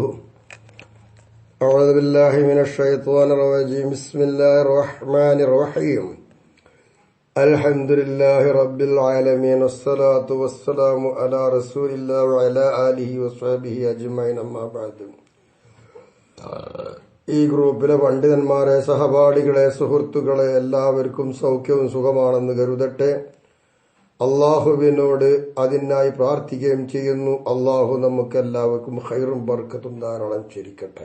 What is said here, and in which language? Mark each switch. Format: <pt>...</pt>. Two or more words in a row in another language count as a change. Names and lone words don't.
<ar>أعوذ بالله من الشيطان الرجيم. بسم الله الرحمن الرحيم. الحمد لله رب العالمين والصلاة والسلام على رسول الله وعلى آله وصحبه أجمعين. أما بعد.</ar> <ml>ഈ ഗ്രൂപ്പിലെ പണ്ഡിതന്മാരെ, സഹപാഠികളെ, സുഹൃത്തുക്കളെ എല്ലാവർക്കും സൗഖ്യവും സുഖമാണെന്ന് കരുതട്ടെ. അള്ളാഹുവിനോട് അതിനായി പ്രാർത്ഥിക്കുകയും ചെയ്യുന്നു. അള്ളാഹു നമുക്കെല്ലാവർക്കും ഖൈറും ബർക്കത്തും ധാരാളം ചൊരിക്കട്ടെ.</ml>